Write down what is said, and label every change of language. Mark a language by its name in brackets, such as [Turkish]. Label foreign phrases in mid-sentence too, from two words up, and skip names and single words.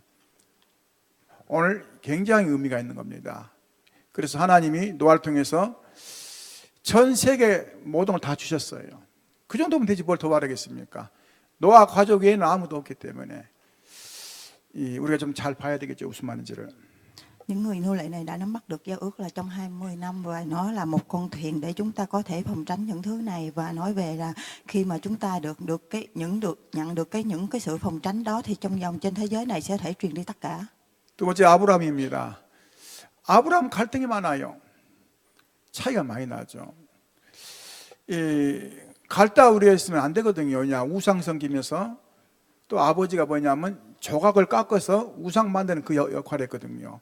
[Korean] 오늘 굉장히 의미가 있는 겁니다. 그래서 하나님이 노아를 통해서 전 세계 모든 걸 다 주셨어요. 그 정도면 되지 뭘 더 바라겠습니까? 노아 가족 외에는 아무도 없기 때문에 우리가 좀 잘 봐야 되겠죠. 무슨 말인지를. [Vietnamese] Những người nô lệ này đã nắm bắt được giao ước là trong 20 năm, và nó là một con thuyền để chúng ta có thể phòng tránh những thứ này, và nói về là khi mà chúng ta nhận được những cái sự phòng tránh đó thì trong vòng trên thế giới này sẽ thể truyền đi tất cả. [Korean] 두 번째 아브라함입니다. 아브라함 갈등이 많아요. 차이가 많이 나죠. 갈다 우리가 있으면 안 되거든요. 그냥 우상 섬기면서 또 아버지가 뭐냐면 조각을 깎아서 우상 만드는 그 역할을 했거든요.